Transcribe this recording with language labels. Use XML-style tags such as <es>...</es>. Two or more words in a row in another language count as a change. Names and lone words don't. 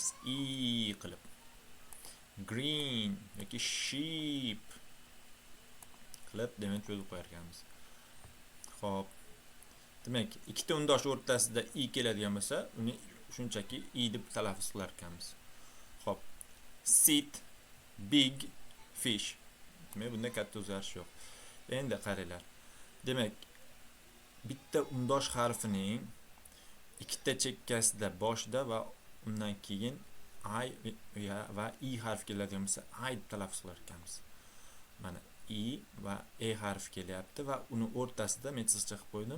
<uz>I qilib. Green yoki sheep qilib demak cho'zib qo'yar ekanmiz. Xo'p. Demak, ikkita undosh o'rtasida i keladigan bo'lsa, uni shunchaki i deb talaffuz qilar ekanmiz. Xo'p.</uz> <en>Sit, big, fish.</en> <uz>Demak, bunda katta o'zgarish yo'q. Endi qaranglar. Demak, bitta undosh harfining ikkita chekkasida boshida va undan keyin I va i harfi keladigan bo'lsa, I deb talaffuz qilar ekanmiz. Mana i va e harfi kelyapti va uni o'rtasida men sizcha qilib qo'ydim.</uz>